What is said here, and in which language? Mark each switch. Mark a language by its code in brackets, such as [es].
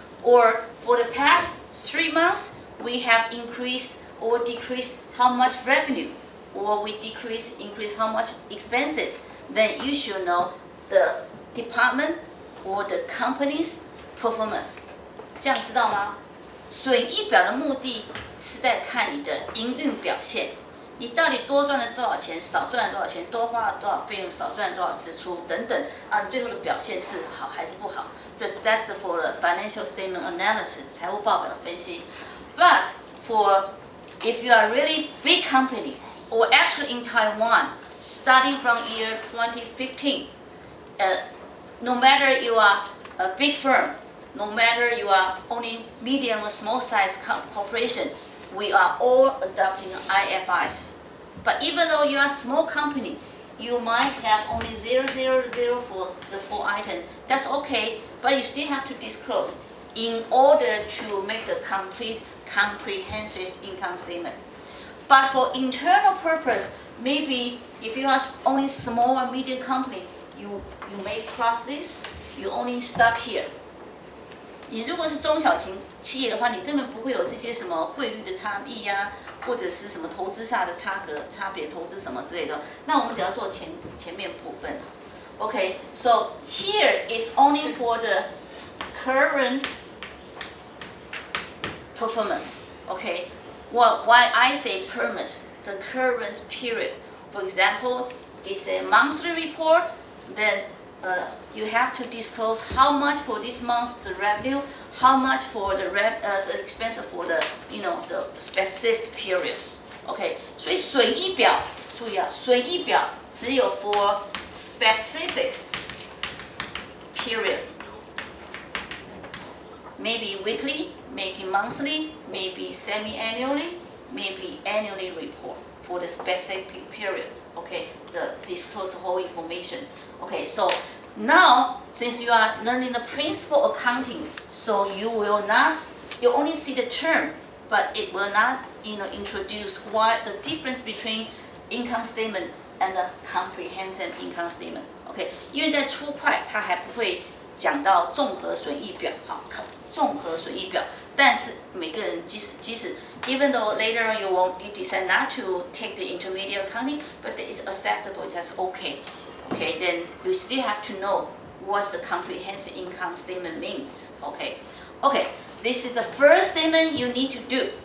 [en] Or for the past 3 months, we have increased or decreased how much revenue, or we increase how much expenses. Then you should know the department or the company's performance. [zh] 这样知道吗？损益表的目的是在看你的营运表现，你到底多赚了多少钱，少赚了多少钱，多花了多少费用，少赚了多少支出等等啊，你最后的表现是好还是不好？ [en] That's for the financial statement analysis [zh] 财务报表的分析。 [en] But for if you are really big company or actually in Taiwan, starting from year 2015, no matter you are a big firm, no matter you are only medium or small size corporation, we are all adopting IFRS. But even though you are a small company, you might have only 000 for the 4 items. That's okay, but you still have to disclose in order to make a complete, comprehensive income statement. But for internal purpose, maybe if you are only small or medium company, you may cross this, you only stop here. [zh] 你如果是中小型企业的话，你根本不会有这些什么汇率的差异呀、或者是什么投资下的差别，投资什么之类的。那我们只要做前面部分。 [en] Okay, so here is only for the current performance. Okay, why I say performance? The current period. For example, it's a monthly report. Then you have to disclose how much for this month's the revenue, how much for the expense for the the specific period. [zh] OK， 所以损益表注意啊，损益表只有 [en] for specific period. Maybe weekly, maybe monthly, maybe semi-annually, maybe annually report for the specific period. Okay, the disclose whole information. Okay, so now since you are learning the principal accounting, so you only see the term, but it will not introduce what the difference between income statement and the comprehensive income statement. [zh] Okay, 因为在初会它还不会讲到综合损益表，好，综合损益表。但是每个人即使 [en] even though later on you decide not to take the intermediate accounting, but it's acceptable, that's okay. Okay, then you still have to know what the comprehensive income statement means. Okay, this is the first statement you need to do.